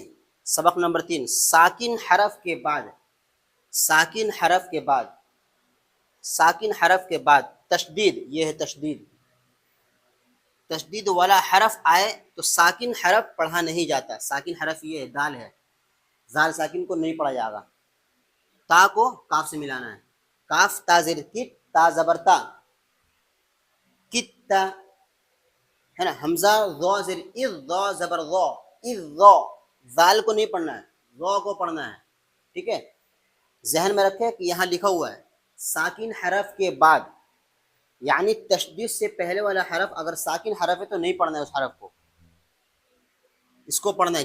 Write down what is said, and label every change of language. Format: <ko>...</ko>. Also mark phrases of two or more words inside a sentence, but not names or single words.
<ur>سبق نمبر 3 ساکن حرف کے بعد، ساکن حرف کے بعد، ساکن حرف کے بعد تشدید، یہ ہے تشدید، تشدید والا حرف آئے تو ساکن حرف پڑھا نہیں جاتا. ساکن حرف یہ ہے، دال ہے، زال ساکن کو نہیں پڑھا جائے گا. تا کو کاف سے ملانا ہے. کاف تا زیر کت، تا زبر تا، کتا ہے نا. حمزہ ذو زیر اذ، ذو زبر ذو، اذ ذو. زال کو نہیں پڑھنا ہے، ذو کو پڑھنا ہے. ٹھیک ہے، ذہن میں رکھے کہ یہاں لکھا ہوا ہے ساکن حرف کے بعد، یعنی تشدید سے پہلے والا حرف اگر ساکن حرف ہے تو نہیں پڑھنا ہے اس حرف کو، اس کو پڑھنا ہے.</ur>